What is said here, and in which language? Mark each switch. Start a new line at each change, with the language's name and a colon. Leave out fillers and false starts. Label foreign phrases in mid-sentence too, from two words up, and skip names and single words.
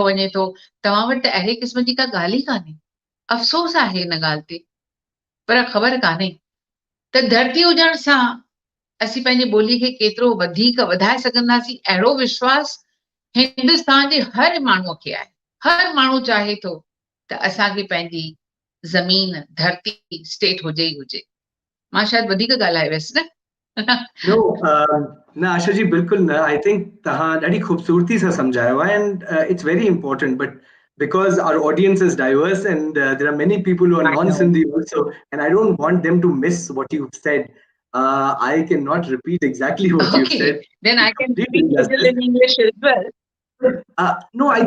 Sindhi: वञे थो तव्हां वटि त अहिड़े क़िस्म जी का ॻाल्हि ई कान्हे अफ़सोस आहे हिन ॻाल्हि ते पर ख़बर कान्हे त धरती हुजण सां असीं पंहिंजी ॿोलीअ खे केतिरो वधीक वधाए सघंदासीं अहिड़ो विश्वास हिंदुस्तान जे हर माण्हूअ खे आहे हर माण्हू चाहे थो त असांखे पंहिंजी ज़मीन धरती स्टेट हुजे ई हुजे मां शायदि वधीक ॻाल्हाए वियसि न
English: No, no, Asha ji,
Sindhi: बिल्कुल न.
English: I think
Sindhi: तव्हां अदी ख़ूबसूरती सां समझायो है
English: and it's very important. But because our audience is diverse and there are many people who are I know. non-Sindhi also, and I don't want them to miss what you've said. I cannot repeat exactly what you've Okay, said. then I can Complete speak little injustice. in English as well. No, I